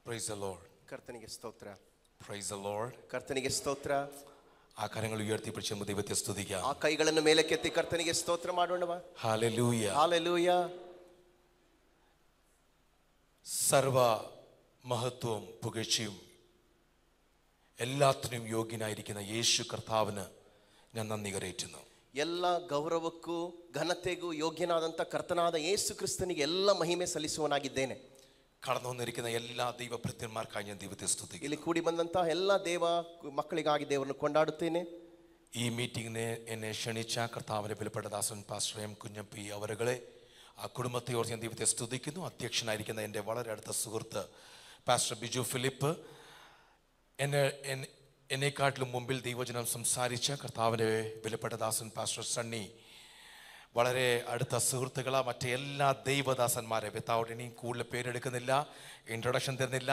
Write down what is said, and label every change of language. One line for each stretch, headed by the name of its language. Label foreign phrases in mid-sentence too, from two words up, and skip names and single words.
English: the Lord.
Kannada: ಕರ್ತನಿಗೆ ಸ್ತೋತ್ರ.
English: Praise the Lord.
Kannada: ಕರ್ತನಿಗೆ ಸ್ತೋತ್ರ.
Malayalam: ആ കരങ്ങൾ ഉയർത്തി ബിഡിസി ದೈವത്തെ സ്തുതിക്കാം.
Kannada: ಆ ಕೈಗಳನ್ನು ಮೇಲಕ್ಕೆತ್ತಿ ಕರ್ತನಿಗೆ ಸ್ತೋತ್ರ ಮಾಡೋಣವಾ?
English: Hallelujah. Hallelujah.
Malayalam: സർവ മഹത്വവും പുകഴ്ചയും എല്ലാത്തിനും യോഗ്യനായിരിക്കുന്ന യേശു കർത്താവിന് ഞാൻ നന്ദി കരേറ്റുന്നു.
Kannada: ಎಲ್ಲ ಗೌರವಕ್ಕೂ ಘನತೆಗೂ ಯೋಗ್ಯನಾದಂಥ ಕರ್ತನಾದ ಯೇಸು ಕ್ರಿಸ್ತನಿಗೆ ಎಲ್ಲ ಮಹಿಮೆ ಸಲ್ಲಿಸುವನಾಗಿದ್ದೇನೆ.
Malayalam: കടന്നു വന്നിരിക്കുന്ന എല്ലാ ദൈവഭൃത്യന്മാർക്കായി ഞാൻ ദൈവത്തെ സ്തുതിക്കുന്നു.
Kannada: ಇಲ್ಲಿ ಕೂಡಿ ಬಂದಂತಹ ಎಲ್ಲ ದೇವ ಮಕ್ಕಳಿಗಾಗಿ ದೇವರನ್ನು ಕೊಂಡಾಡುತ್ತೇನೆ.
Malayalam: ഈ മീറ്റിംഗിനെ എന്നെ ക്ഷണിച്ച കർത്താവിന്റെ വിലപ്പെട്ട ദാസൻ പാസ്റ്റർ എം കുഞ്ഞപ്പി അവരുകളെ ആ കുടുംബത്തെ ഓർത്ത് ഞാൻ ദൈവത്തെ സ്തുതിക്കുന്നു. അധ്യക്ഷനായിരിക്കുന്ന എൻ്റെ വളരെ അടുത്ത സുഹൃത്ത് പാസ്റ്റർ ബിജു ഫിലിപ്പ്, എന്നെക്കാട്ടിലും മുമ്പിൽ ദൈവജനം സംസാരിച്ച കർത്താവിൻ്റെ വിലപ്പെട്ട ദാസൻ പാസ്റ്റർ സണ്ണി, വളരെ അടുത്ത സുഹൃത്തുക്കളാ മറ്റേ എല്ലാ ദൈവദാസന്മാരെ വിത്തൗട്ട് ഇനിയും കൂടുതൽ പേരെടുക്കുന്നില്ല, ഇൻട്രൊഡക്ഷൻ തരുന്നില്ല.